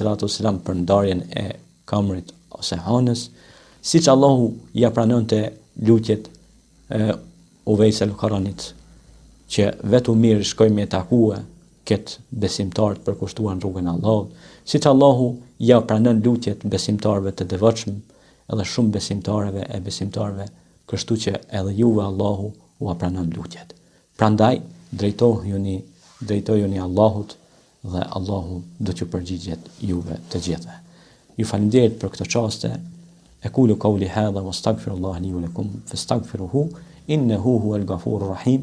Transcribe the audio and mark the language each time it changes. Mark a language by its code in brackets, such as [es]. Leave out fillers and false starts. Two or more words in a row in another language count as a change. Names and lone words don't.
[sq] salam për ndarjen e kamrit ose hanës, siç Allahu ja pranonte lutjet Uvejs al-Qaranit, që vetë mirë shkoj me takue këtë besimtar të përkushtuar në rrugën e Allahut, siç Allahu ja pranon lutjet besimtarëve të devotshëm, edhe shumë besimtarëve e besimtarëve, kështu që edhe juve Allahu u pranon lutjet. Prandaj drejtojuni Allahut dhe Allahu do t'ju përgjigjet juve të gjithëve. Ju falenderoj për këtë çaste. [ar] أقول قولي هذا وأستغفر الله لي ولكم فاستغفروه إنه هو الغفور الرحيم.